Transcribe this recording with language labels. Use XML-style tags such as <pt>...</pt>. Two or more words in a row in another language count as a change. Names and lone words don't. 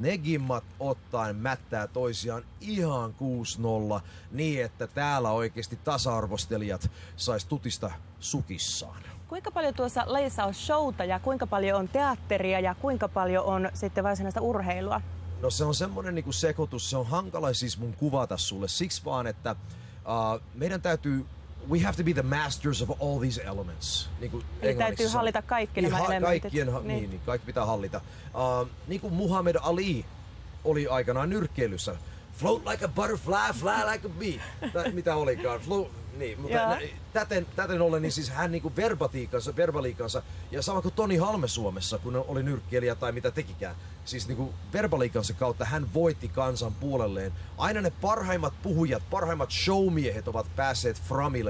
<fi>Ne gimmat ottaen mättää toisiaan ihan 6-0 niin, että täällä oikeasti tasa-arvostelijat sais tutista sukissaan. Kuinka paljon tuossa lajissa on showta ja kuinka paljon on teatteria ja kuinka paljon on sitten varsinaista urheilua? No se on semmonen niinku sekoitus, se on hankala siis mun kuvata sulle. Siksi vaan, että meidän täytyy</fi> <en>we have to be the masters of all these elements.</en> <fi>Niin eli täytyy hallita kaikki nämä elementit. Niin, kaikki pitää hallita. Niin kuin Muhammad Ali oli aikanaan nyrkkeilyssä.</fi> <en>Float like a butterfly, fly like a bee.</en> <fi>Mitä olikaan? Niin, mutta täten ollen, niin siis hän niinku verbaliikansa, ja sama kuin Toni Halme Suomessa, kun oli nyrkkeilijä tai mitä tekikään. Siis niinku verbaliikansa kautta hän voitti kansan puolelleen. Aina ne parhaimmat puhujat, parhaimmat showmiehet ovat päässeet framille.</fi>